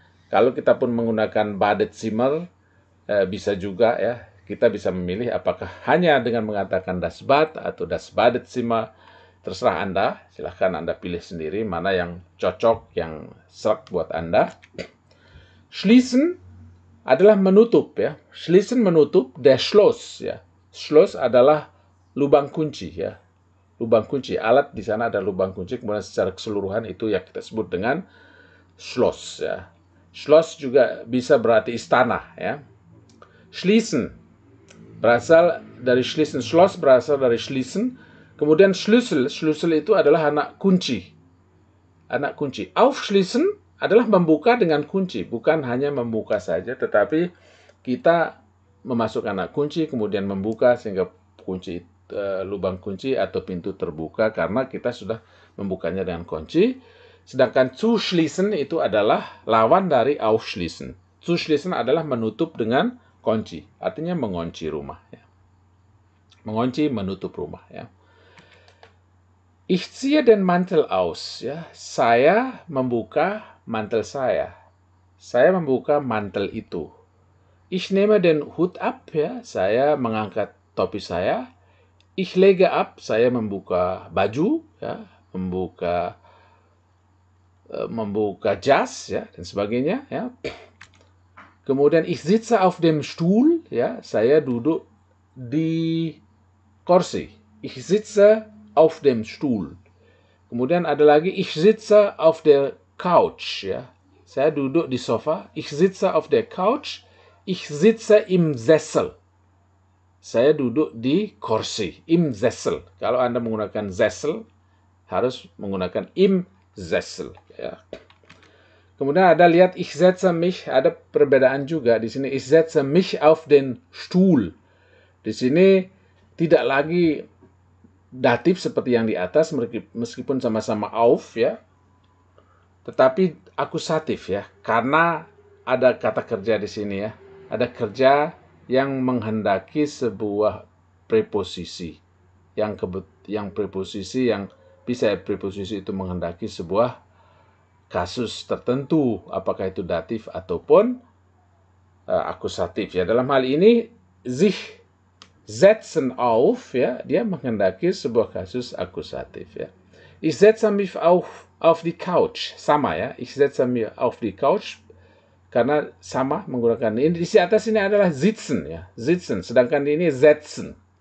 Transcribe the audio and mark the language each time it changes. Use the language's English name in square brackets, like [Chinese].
[Indonesian] Kalau kita pun menggunakan Badezimmer, bisa juga, ya, kita bisa memilih apakah hanya dengan mengatakan das Bad atau das Badezimmer. Terserah Anda, silahkan Anda pilih sendiri mana yang cocok, yang serak buat Anda. Schließen adalah menutup, ya. Schließen menutup, der Schloss, ya. Schloss adalah lubang kunci, ya. Lubang kunci, alat di sana ada lubang kunci, kemudian secara keseluruhan itu yang kita sebut dengan Schloss, ya. Schloss juga bisa berarti istana, ya. Schließen berasal dari Schließen, Schloss berasal dari Schließen. Kemudian Schlüssel itu adalah anak kunci. Anak kunci. Aufschließen adalah membuka dengan kunci, bukan hanya membuka saja, tetapi kita memasukkan anak kunci kemudian membuka sehingga kunci lubang kunci atau pintu terbuka karena kita sudah membukanya dengan kunci. Sedangkan zuschließen itu adalah lawan dari aufschließen. Zuschließen adalah menutup dengan kunci, artinya mengunci rumah, ya. Mengunci, menutup rumah, ya. [German] Ich ziehe den Mantel aus, ya. [Indonesian] Saya membuka mantel saya. Saya membuka mantel itu. [German] Ich nehme den Hut ab, [Indonesian] ya. Saya mengangkat topi saya. [German] Ich lege ab, [Indonesian] saya membuka baju, ya. Membuka jas, ya, dan sebagainya, ya. Kemudian [German] ich sitze auf dem Stuhl, [Indonesian] ya, saya duduk di kursi. [German] Ich sitze auf dem Stuhl. [Indonesian] Kemudian ada lagi [German] ich sitze auf der Couch, ya. [Indonesian] Saya duduk di sofa. [German] Ich sitze auf der Couch. Ich sitze im Sessel. [Indonesian] Saya duduk di kursi, [German] im Sessel. [Indonesian] Kalau Anda menggunakan Sessel, harus menggunakan im Sessel, ya. Kemudian ada lihat [German] ich setze mich, [Indonesian] ada perbedaan juga di sini. [German] Ich setze mich auf den Stuhl. [Indonesian] Di sini tidak lagi datif seperti yang di atas, meskipun sama-sama auf ya, tetapi akusatif ya, karena ada kata kerja di sini ya. Ada kerja yang menghendaki sebuah preposisi. Yang preposisi yang bisa preposisi itu menghendaki sebuah kasus tertentu, apakah itu datif ataupun akusatif ya. Dalam hal ini sich setzen auf ya, dia menghendaki sebuah kasus akusatif ya. [German] Ich setze mich auf die Couch, sama ya. Ich setze mich auf die Couch [Indonesian] karena sama menggunakan ini. Di atas ini adalah sitzen ya, sitzen, sedangkan ini setzen.